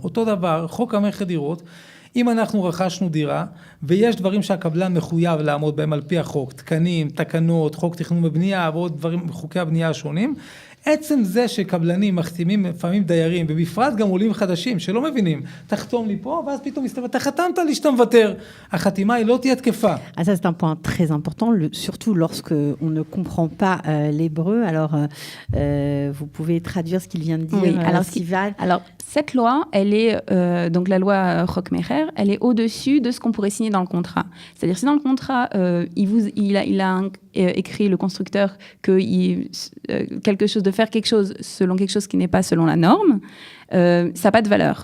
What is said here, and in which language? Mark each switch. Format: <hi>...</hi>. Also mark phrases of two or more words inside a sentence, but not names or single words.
<he>אותו דבר, חוק המכר דירות, אם אנחנו רכשנו דירה, ויש דברים שהקבלן מחויב לעמוד בהם על פי החוק, תקנים, תקנות, חוק תכנון ובנייה, ועוד דברים, חוקי הבנייה השונים, עצם זה שקבלנים מחתימים לפעמים דיירים, ובפרט גם עולים חדשים שלא מבינים, תחתום לי פה, ואז פתאום אתה חתמת לי שאתה מוותר. החתימה היא לא תהיה תקפה.</he> <fr>Ah, ça c'est un point très important, surtout lorsque on ne comprend pas l'hébreu. Alors, vous pouvez traduire ce qu'il vient de dire. Oui, alors cette loi, elle est donc la loi</fr> <he>חוק המכר,</he> <fr>elle est au-dessus de ce qu'on pourrait signer dans le contrat. C'est-à-dire si dans le contrat, il a écrit le constructeur que de faire quelque chose selon quelque chose qui n'est pas selon la norme, ça n'a pas de valeur.</fr>